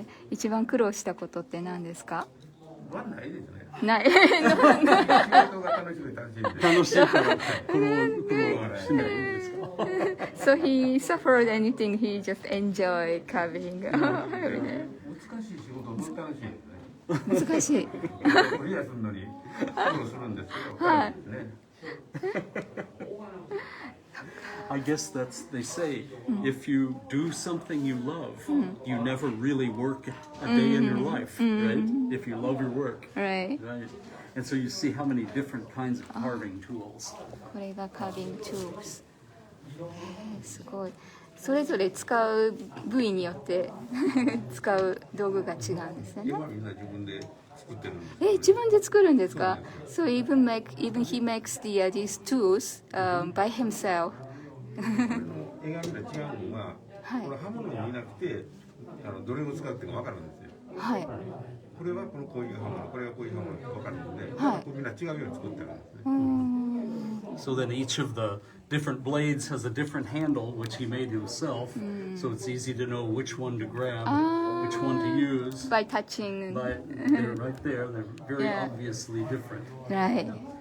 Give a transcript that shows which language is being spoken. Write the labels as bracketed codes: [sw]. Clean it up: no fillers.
[ja] 一番苦労したことって何ですか？まあないですね。ない。仕事が楽しみ楽しいんで。楽しいから苦労しないんですか？ [en] So he suffered anything, he just enjoyed carving. [ja] 難しい仕事も楽しいですね。難しい。クリアするのに苦労するんですけど、はい。ね。 [en] I guess that's, they say, if you do something you love, you never really work a day in your life, right? If you love your work, Right. right? And so you see how many different kinds of carving tools. [ja] これが [en] carving tools。 [ja] すごい。それぞれ使う部位によって使う道具が違うんですよね。今みんな自分で作ってるんです。自分で作るんですか？ [en] So even he makes these tools by himself. [ja] 絵がみんな違うのが、この刃物を見なくてどれを使っても分かるんですよ。はい。これはこういう刃物、これはこういう刃物って分かるので、みんな違うように作ってるんですね。 [en] So then each of the different blades has a different handle, which he made himself. So it's easy to know which one to grab, which one to use. By touching. But they're right there. They're very obviously different. Right.